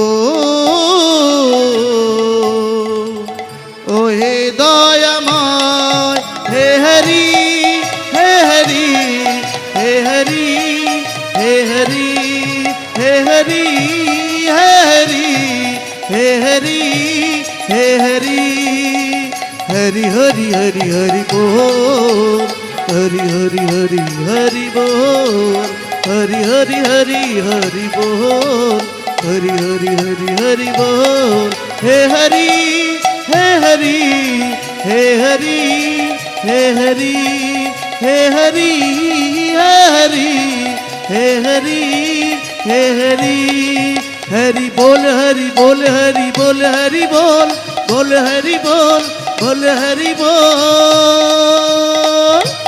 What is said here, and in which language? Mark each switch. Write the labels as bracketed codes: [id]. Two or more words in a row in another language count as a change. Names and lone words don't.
[bn] ও হে দয়াময় হে হরি হে হরি হে হরি হে হরি হে হরি হে হরি হে হরি হে হরি হরি হরি হরি হরি [hi] बोल हरि हरि हरि हरि बोल हरि हरि हरि हरि बोल हरि हरि हरि हरि बोल हे हरि हे हरि हे हरि हे हरि हे हरि हे हरि हे हरि हे हरि हरि बोल हरि बोल हरि बोल हरि बोल बोल हरि बोल बोल हरि बोल।